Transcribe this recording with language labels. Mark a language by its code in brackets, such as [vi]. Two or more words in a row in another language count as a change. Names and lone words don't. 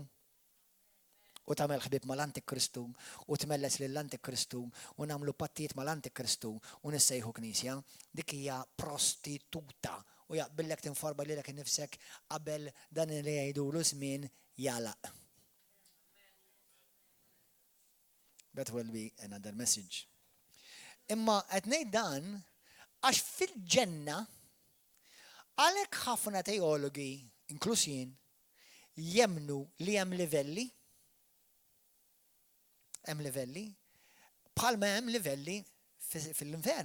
[mt] U tagħmel ħbieb mal-Antikristu u tmelles lill-Antikristu u nagħmlu pattijiet mal-Antikristu u nissejħu Knisja, dik hija prostituta u jaqbillek tinforba lilek innifsek qabel dan li jgħidulu żmien jalaq. [en] That will be another message. [mt] Imma qed ngħid dan għax fil-ġenna għalhekk ħafna teologi, inkluż jien, jemnu li hemm livelli, bħalma hemm livelli fil-infern.